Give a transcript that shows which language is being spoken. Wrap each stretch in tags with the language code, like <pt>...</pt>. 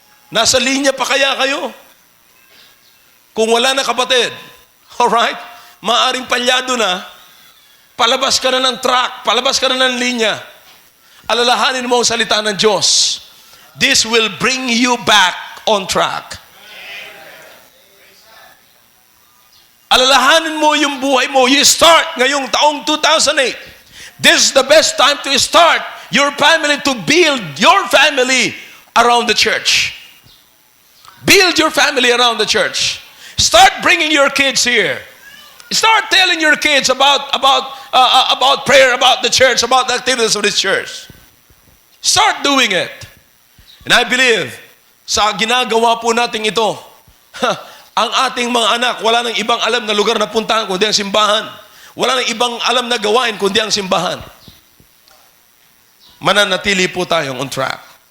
<tl>Nasa linya pa kaya kayo? Kung wala na kapatid, alright, maaring palyado na, palabas ka na ng track, palabas ka na ng linya. Alalahanin mo ang salita ng Diyos.</tl> <en>This will bring you back on track.</en> <tl>Alalahanin mo yung buhay mo.</tl> <en>You start</en> <tl>ngayong taong 2008.</tl> <en>This is the best time to start your family, to build your family around the church. Build your family around the church. Start bringing your kids here. Start telling your kids about prayer, about the church, about the activities of this church. Start doing it. And I believe,</en> <tl>sa ginagawa po natin ito, ang ating mga anak, wala nang ibang alam na lugar na puntahan kundi ang simbahan. Wala nang ibang alam na gawain kundi ang simbahan. Mananatili po tayong</tl> <en>on track.</en>